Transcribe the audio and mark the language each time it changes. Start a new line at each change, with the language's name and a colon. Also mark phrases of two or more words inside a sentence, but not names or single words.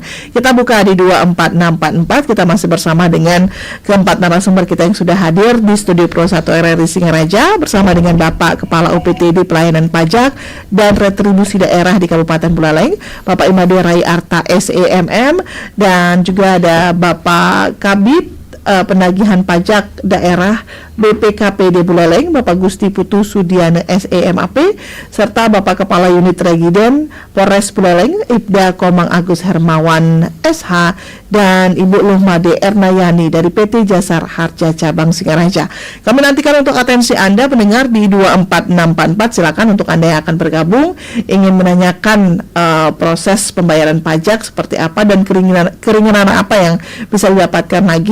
Indonesian: Kita buka di 24644. Kita masih bersama dengan keempat narasumber kita yang sudah hadir di studio Pro 1 RRI Singaraja bersama dengan Bapak Kepala UPTD Pelayanan Pajak dan Retribusi Daerah di Kabupaten Buleleng, Bapak Imade Rai Arta SEMM, dan juga ada Bapak Kabid Penagihan Pajak Daerah BPKPD Buleleng, Bapak Gusti Putu Sudiana SEMAP, serta Bapak Kepala Unit Regiden Polres Buleleng Ibda Komang Agus Hermawan SH dan Ibu Luhmade Ernayani dari PT Jasar Harja Cabang Singaraja. Kami nantikan untuk atensi Anda pendengar di 24644. Silakan untuk Anda yang akan bergabung ingin menanyakan proses pembayaran pajak seperti apa dan keringanan apa yang bisa didapatkan lagi.